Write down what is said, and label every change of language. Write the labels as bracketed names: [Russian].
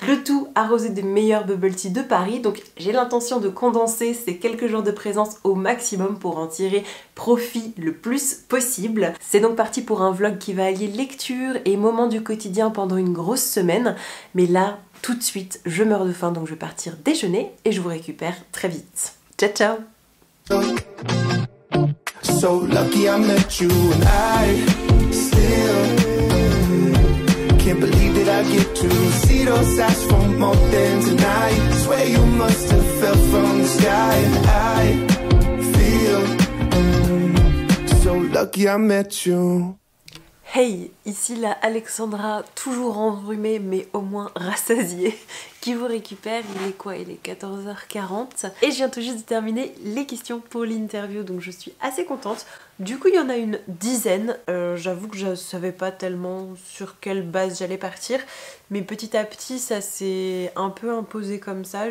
[French] Le tout arrosé des meilleurs bubble tea de Paris, donc j'ai l'intention de condenser ces quelques jours de présence au maximum pour en tirer profit le plus possible. C'est donc parti pour un vlog qui va allier lecture et moments du quotidien pendant une grosse semaine, mais là, tout de suite, je meurs de faim, donc je vais partir déjeuner et je vous récupère très vite. Ciao ciao! [English] So lucky I met you and I still can't believe that I get to see those eyes for more than tonight. Swear you must have fell from the sky and I feel so lucky I met you. [French] Hey, ici la Alexandra, toujours enrhumée mais au moins rassasiée, qui vous récupère. Il est quoi? Il est 14h40 et je viens tout juste de terminer les questions pour l'interview, donc je suis assez contente. Du coup il y en a une dizaine, j'avoue que je savais pas tellement sur quelle base j'allais partir, mais petit à petit ça s'est un peu imposé comme ça.